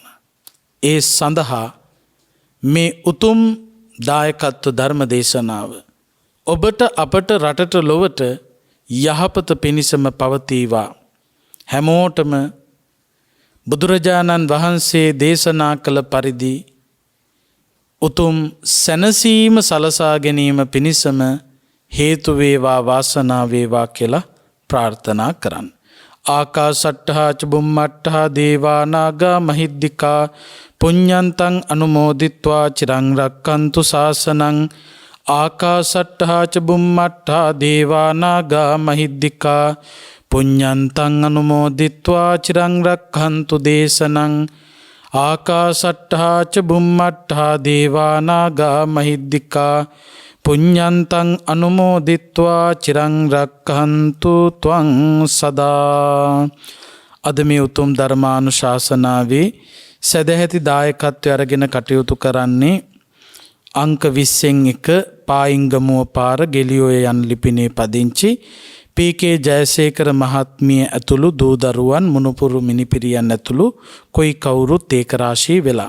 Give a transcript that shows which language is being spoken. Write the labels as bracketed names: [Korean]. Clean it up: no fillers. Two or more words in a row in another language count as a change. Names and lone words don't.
[Sinhala] ඒ සඳහා මේ උතුම් දායකත්ව ධර්ම දේශනාව ඔබට අපට රටට ලොවට යහපත පිණිසම පවතිවා. හැමෝටම බුදුරජාණන් වහන්සේ දේශනා කළ පරිදි උතුම් සැනසීම සලසා ගැනීම පිණිසම හේතු වේවා වාසනාව වේවා කියලා ප්‍රාර්ථනා කරන්න. [Pali] ආකාසට්ඨා ච බුම්මට්ඨා දේවා නාග මහිද්దికා පුඤ්ඤන්තං අනුමෝදිත්වා චිරං රක්칸තු ශාසනං. ආකාසට්ඨා ච බුම්මට්ඨා දේවා නාග මහිද්దికා පුඤ්ඤන්තං අනුමෝදිත්වා චිරං රක්칸තු දේශනං. ආකාසට්ඨා ච බුම්මට්ඨා දේවා නාග මහිද්దికා පුඤ්ඤන්තං අනුමෝදිත්වා චිරං රක්ඛන්තු ත්වං සදා. [Sinhala] අද මේ උතුම් ධර්මානුශාසනාවේ සදැහැති දායකත්වය අරගෙන කටයුතු කරන්නේ අංක 20 පායිංගමුව පාර ගෙලියෝය යන ලිපිනේ පදිංචි පී.කේ. ජයසේකර මහත්මිය ඇතුළු දූ දරුවන් මුණුපුරු මිනිපිරියන් ඇතුළු කොයි කවුරුත් ඒක රාශී වෙලා.